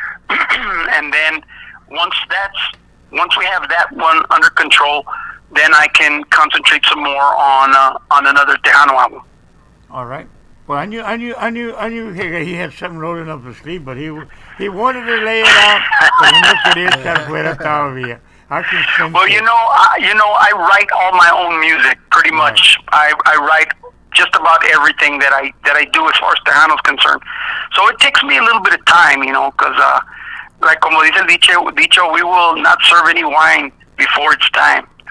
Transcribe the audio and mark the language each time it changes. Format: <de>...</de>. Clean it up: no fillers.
<en>And then once we have that one under control, then I can concentrate some more on another Tejano album. All right. Well, I knew he had something rolling up his sleeve, but he wanted to lay it out.</en> <es>Pero no quería estar fuera todavía.</es> <en>Well, I write all my own music pretty much. I write just about everything that I do as far as Tejano's concerned. So it takes me a little bit of time, because like</en> <es>como dice el dicho,</es> <en>we will not serve any wine before it's time.</en>